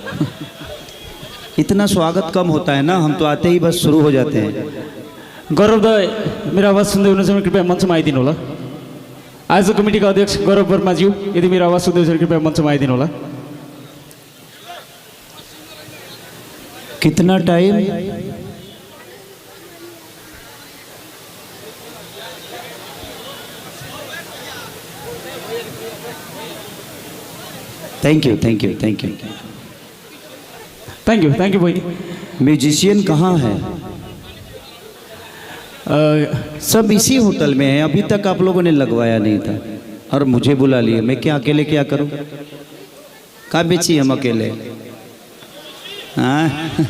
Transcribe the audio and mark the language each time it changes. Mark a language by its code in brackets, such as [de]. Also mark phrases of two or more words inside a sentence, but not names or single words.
[hi] इतना स्वागत कम होता है ना, हम तो आते ही बस शुरू हो जाते हैं। [ne] गौरव दा, मेरा आवाज सुन्दै हुनुहुन्छ भने कृपया मञ्चमा आइदिनु होला। आजको कमिटीका अध्यक्ष गौरव वर्माज्यू, यदि मेरो आवाज सुन्दै हुनुहुन्छ भने कृपया मञ्चमा आइदिनु होला। [hi] कितना टाइम? [en] thank you thank you thank you thank you भाई। [hi] म्यूजिशियन कहाँ है? सब इसी होटल में है, अभी तक आप लोगों ने लगवाया नहीं था और मुझे बुला लिए। मैं क्या अकेले क्या करूं? कहाँ बेची हम अकेले? हाँ